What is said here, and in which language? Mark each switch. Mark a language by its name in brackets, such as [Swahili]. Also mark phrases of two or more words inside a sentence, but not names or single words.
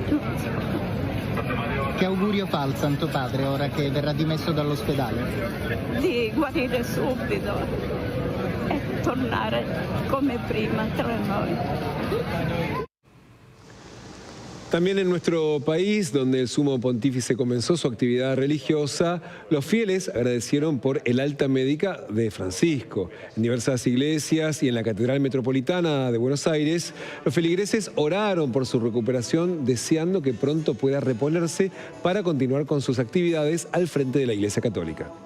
[Italian] Che augurio fa al Santo Padre ora che verrà dimesso dall'ospedale? Di guarire subito e tornare come prima tra noi. [Spanish] También en nuestro país, donde el sumo pontífice comenzó su actividad religiosa, los fieles agradecieron por el alta médica de Francisco. En diversas iglesias y en la Catedral Metropolitana de Buenos Aires, los feligreses oraron por su recuperación, deseando que pronto pueda reponerse para continuar con sus actividades al frente de la Iglesia Católica.